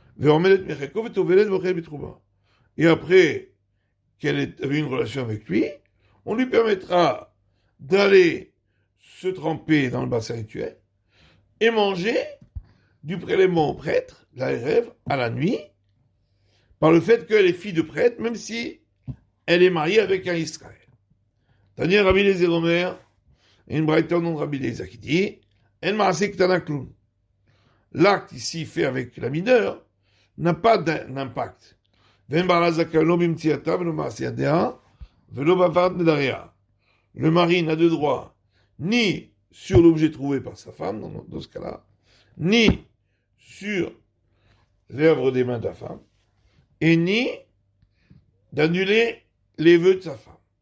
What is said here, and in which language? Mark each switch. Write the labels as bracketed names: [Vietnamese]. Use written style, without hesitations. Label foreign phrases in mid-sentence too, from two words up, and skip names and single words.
[French] et après qu'elle avait une relation avec lui, on lui permettra d'aller se tremper dans le bassin rituel et manger du prélèvement au prêtre, la rêve, à la nuit, par le fait qu'elle est fille de prêtre, même si elle est mariée avec un Israël. [Hebrew] תניא רבי אליעזר אומר, [French] et une braïta au nom de Rabbi Eliezer qui dit, [Hebrew] אין מעשה קטנה כלום. [French] L'acte ici fait avec la mineure n'a pas d'impact. Le mari n'a de droit ni sur l'objet trouvé par sa femme, dans ce cas-là, ni sur l'œuvre des mains de la femme, et ni d'annuler les vœux de sa femme.